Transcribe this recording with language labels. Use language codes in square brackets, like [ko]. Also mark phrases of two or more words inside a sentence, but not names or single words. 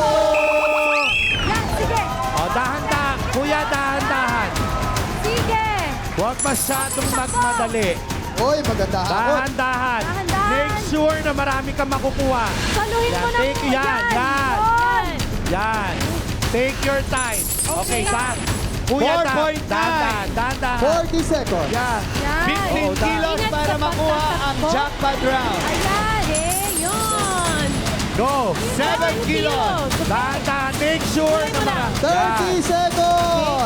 [tl] Yan, sige! O, dahan-dahan. Kuya, dahan-dahan. Sige! Huwag masyadong magmadali. Uy, maganda hakot. Dahan-dahan. Dahan-dahan. [en] Make sure [tl] na marami kang makukuha. Saluhin mo na Take mo. yan. Yan. [en] Take your time. [tl] Okay, dahan. Kuya, 4.9. dahan-dahan. [en] 40 seconds. [tl] Yan. Yan. [en] 15 kilos [tl] Ingat para sa makuha ang pagtatakbo. [en] jackpot round. [tl] Ayan, yun! Go. [en] 7 kilos. [tl] Dahan-dahan. [en] Make sure [tl] na marami. [en] 30 seconds.